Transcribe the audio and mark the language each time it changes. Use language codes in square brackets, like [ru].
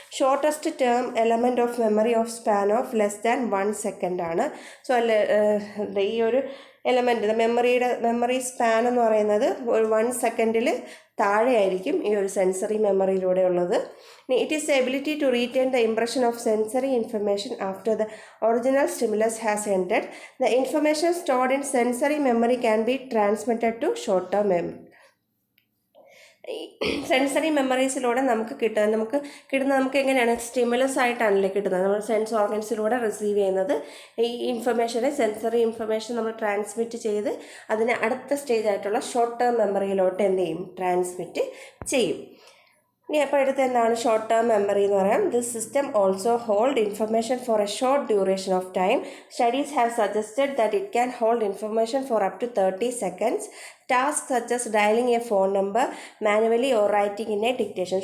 [en] Shortest term element of memory of span of less than 1 second ആണ്. [ml] So ഈ ഒരു element memory span എന്ന് പറയുന്നത് ഒരു 1 സെക്കൻഡിൽ താഴെയായിരിക്കും ഈ ഒരു സെൻസറി മെമ്മറിയിലൂടെ ഉള്ളത്. [en] It is the ability to retain the impression of sensory information after the original stimulus has ended. The information stored in sensory memory can be transmitted to short-term memory. [ml] Sensory മെമ്മറീസിലൂടെ നമുക്ക് എങ്ങനെയാണ് stimulus ആയിട്ടാണല്ലേ കിട്ടുന്നത്. നമ്മൾ sense ഓർഗൻസിലൂടെ receive ചെയ്യുന്നത് ഈ ഇൻഫർമേഷനെ, sensory information നമ്മൾ transmit ചെയ്ത് അതിനെ അടുത്ത സ്റ്റേജ് ആയിട്ടുള്ള ഷോർട്ട് ടേം മെമ്മറിയിലോട്ട് എന്ത് ചെയ്യും, ട്രാൻസ്മിറ്റ് ചെയ്യും. ഇനി അപ്പോൾ അടുത്ത് എന്താണ് ഷോർട്ട് ടേം മെമ്മറി എന്ന് പറയാം. [en] This system also hold information for a short duration of time. Studies have suggested that it can hold information for up to 30 seconds. Tasks such as dialing a phone number manually or writing in a dictation.